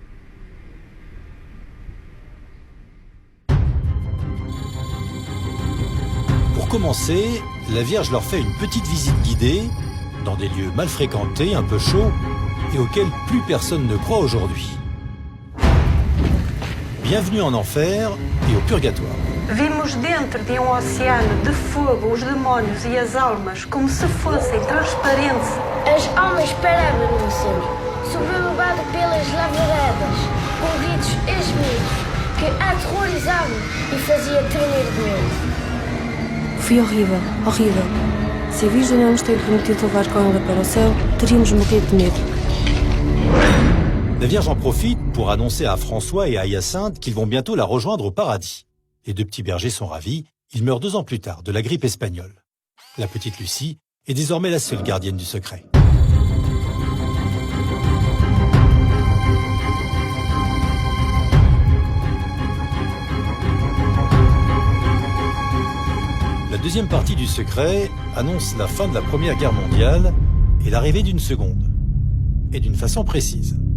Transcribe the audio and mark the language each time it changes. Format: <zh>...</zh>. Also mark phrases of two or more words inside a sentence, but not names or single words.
<fr>Pour commencer, la Vierge leur fait une petite visite guidée dans des lieux mal fréquentés, un peu chauds, et auxquels plus personne ne croit aujourd'hui. Bienvenue en enfer et au purgatoire.</fr> <pt>Vimos dentro de oceano de fogo os demónios e as almas como se fossem transparentes. As almas paravam-se, sobrevoadas pelas lavaredas, com gritos esmios que aterrorizavam e faziam tremer de medo. Foi horrível, horrível. Se a Virgem não nos tem prometido levar com ela para o céu, teríamos morrido de medo.</pt> <fr>La Vierge en profite pour annoncer à François et à Hyacinthe qu'ils vont bientôt la rejoindre au paradis. Les 2 petits bergers sont ravis, ils meurent 2 ans plus tard de la grippe espagnole. La petite Lucie est désormais la seule gardienne du secret. La deuxième partie du secret annonce la fin de la Première Guerre mondiale et l'arrivée d'une seconde, et d'une façon précise.</fr>